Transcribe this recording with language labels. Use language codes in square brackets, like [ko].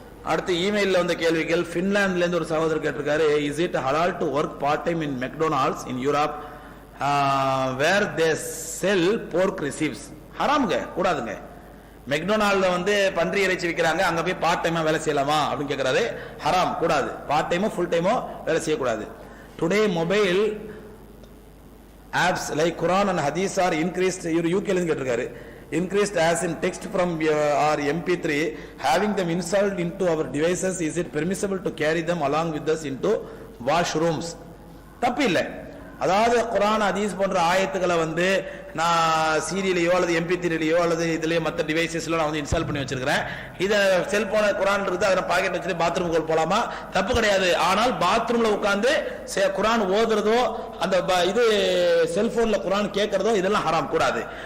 [ta] அடுத்து இமெயில்ல வந்த கேள்விகள். பின்லாந்துல இருந்து ஒரு சகோதரர் கேட்டிருக்காரு, இஸ் இட் ஹலால் to work part time in McDonald's in Europe வேர் தே செல் போர்க் ரிசீவ்ஸ்? ஹராமுங்க, கூடாதுங்க. மெக்டொனால்ட்ல வந்து பன்றி இறைச்சி விற்கிறாங்க, அங்க போய் பார்ட் டைமா வேலை செய்யலாமா அப்படின்னு கேட்கிறாரு. ஹராம், கூடாது. பார்ட் டைமோ ஃபுல் டைமோ வேலை செய்யக்கூடாது. Today mobile apps like Quran and ஹதீஸ் ஆர் இன்க்ரீஸ்ட். இவர் யூகேல இருந்து கேட்டிருக்காரு. [en] Increased as in text from our MP3, having them installed into our devices, is it permissible to carry them along with us into washrooms? [ta] தப்பு இல்லை. அதாவது குரான் ஹதீஸ் போன்ற ஆயத்துக்களை வந்து நான் சீரியலையோ அல்லது MP3லையோ அல்லது இதுலயோ மற்ற டிவைசஸ்ல நான் வந்து இன்ஸ்டால் பண்ணி வச்சிருக்கிறேன். இதை செல்போன குரான் இருக்குது, அதை பாக்கெட் வச்சுட்டு பாத்ரூமுக்கு போலாமா? தப்பு கிடையாது. ஆனால் பாத்ரூம்ல உட்கார்ந்து குரான் ஓதுறதோ அந்த இது செல்போன்ல குரான் கேட்கறதோ இதெல்லாம் ஹராம், கூடாது.